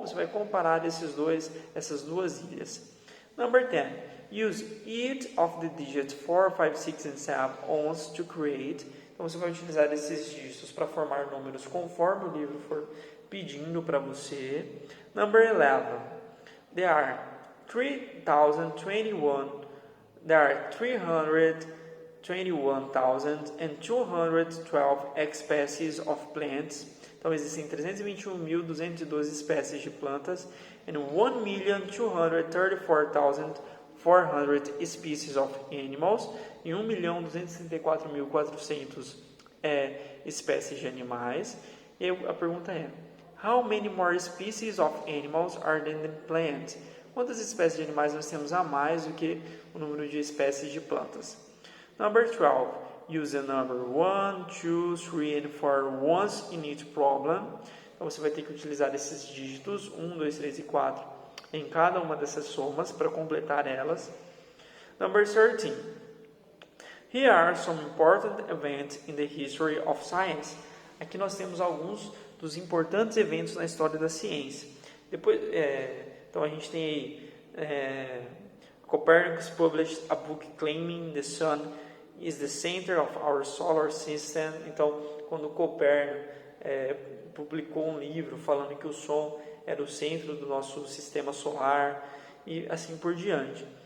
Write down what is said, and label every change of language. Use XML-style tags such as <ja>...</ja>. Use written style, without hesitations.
<pt>Você vai comparar essas duas ilhas.</pt> <en>Number 10. Use each of the digits 4, 5, 6 and 7 ons to create</en> <pt>Então, você vai utilizar esses dígitos para formar números conforme o livro for pedindo para você.</pt> <en>Number 11. There are 321,212 species of plants.</en> <pt>Então, existem 321.212 espécies de plantas</pt> <en>and 1.234.400 species of animals</en> <pt>e 1.234.400 espécies de animais. E a pergunta é:</pt> <en>How many more species of animals are there than plants?</en> <pt>Quantas espécies de animais nós temos a mais do que o número de espécies de plantas?</pt> <en>Number 12. Use the number 1, 2, 3 and 4 once in each problem.</en> <pt>Então, você vai ter que utilizar esses dígitos, 1, 2, 3 e 4, em cada uma dessas somas para completar elas.</pt> <en>Number 13. Here are some important events in the history of science.</en> <pt>Aqui nós temos alguns dos importantes eventos na história da ciência. Depois, então a gente tem aí</pt> <en>Copernicus published a book claiming the sun is the center of our solar system.</en> <pt>Então, quando Copérnico publicou um livro falando que o Sol era o centro do nosso sistema solar e assim por diante.</pt>